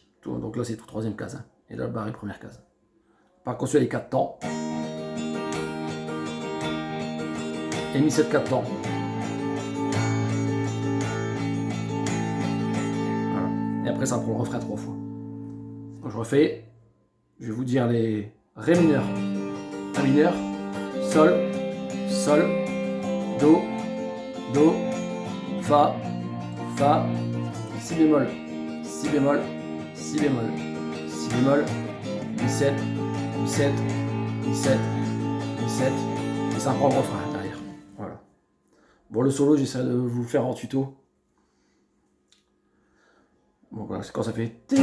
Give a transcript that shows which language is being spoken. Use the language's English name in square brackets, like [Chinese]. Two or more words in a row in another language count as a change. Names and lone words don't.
[French] Donc là c'est tout troisième case, hein. Et là le barré première case. Par contre sur les 4 temps, et Mi 7 4 temps. Voilà. Et après ça prend le refrain 3 fois. Donc je refais, je vais vous dire les Ré mineur, La mineur, Sol, Sol, Do, Do, Fa, Fa, Si bémol, Si bémol, Si bémol, Si bémol, Mi 7, Mi 7, Mi 7, Mi 7, et ça prend le refrain derrière. Voilà. Bon, le solo, j'essaie de vous le faire en tuto. Bon, voilà, c'est quand ça fait.